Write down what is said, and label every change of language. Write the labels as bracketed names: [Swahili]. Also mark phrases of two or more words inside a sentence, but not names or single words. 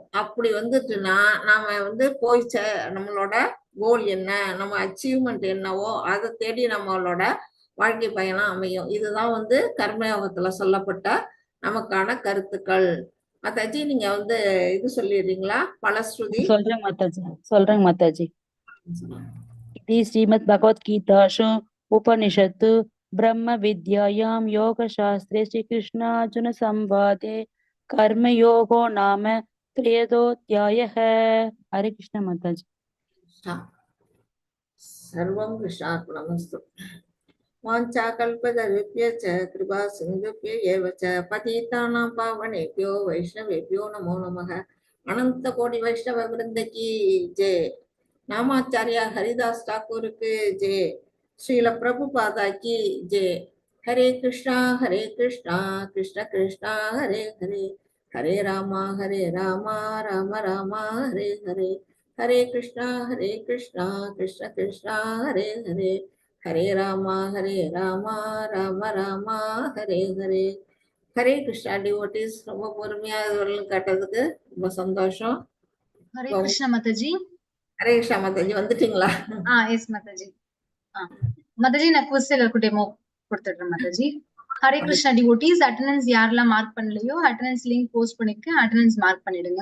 [Tamil] அப்படி வந்துட்டுன்னா நாம வந்து போய் நம்மளோட கோல் என்ன, நம்ம அச்சீவ்மெண்ட் என்னவோ அதை தேடி நம்மளோட வாழ்க்கை பயணம் அமையும். இதுதான் வந்து கர்மயோகத்துல சொல்லப்பட்ட நமக்கான கருத்துக்கள். மாதாஜி நீங்க வந்து இது சொல்லிடுறீங்களா பலஸ்ருதி? சொல்றேங்க மாதாஜி. இது [Sanskrit] श्रीमद् भगवद् गीतासु उपनिषत्सु ब्रह्म विद्यायां योग शास्त्रे श्री कृष्णार्जुन संवादे कर्मयोगो नाम त्रयोदोऽध्यायः। [Hindi] हरे कृष्ण माताजी। [Sanskrit] सर्वं कृष्णार्पणमस्तु। वाञ्छाकल्पतरुभ्यश्च कृपा सिन्धुभ्य एव च पतितानां पावनेभ्यो वैष्णवेभ्यो नमो नमः। [Hindi] अनंत कोटि वैष्णव वृंद की जय। नामाचार्य हरिदास ठाकुर के जय। श्रील प्रभुपादा की जय। [Sanskrit] हरे कृष्णा कृष्ण कृष्णा हरे हरे, हरे राम राम राम हरे हरे, हरे कृष्णा कृष्ण कृष्णा हरे हरे, हरे राम राम राम हरे हरे. [Hindi] हरे कृष्णा डिवोटीज [Tamil] ரொம்ப பொறுமையா இதுவரையும் கேட்டதுக்கு ரொம்ப சந்தோஷம். ஹரே கிருஷ்ணா மாதாஜி. ஹரே கிருஷ்ணா மாதாஜி வந்துட்டீங்களா? எஸ் மாதாஜி. மாதாஜி நான் குவிஸ் எல்லாருக்கும் டெமோ கொடுத்துடுறேன் மாதாஜி. ஹரே கிருஷ்ணா டிவோட்டீஸ் அட்டெண்டன்ஸ் யாரெல்லாம் மார்க் பண்ணலையோ [English] attendance link post [Tamil] பண்ணிருக்கேன், [English] attendance mark [Tamil] பண்ணிடுங்க.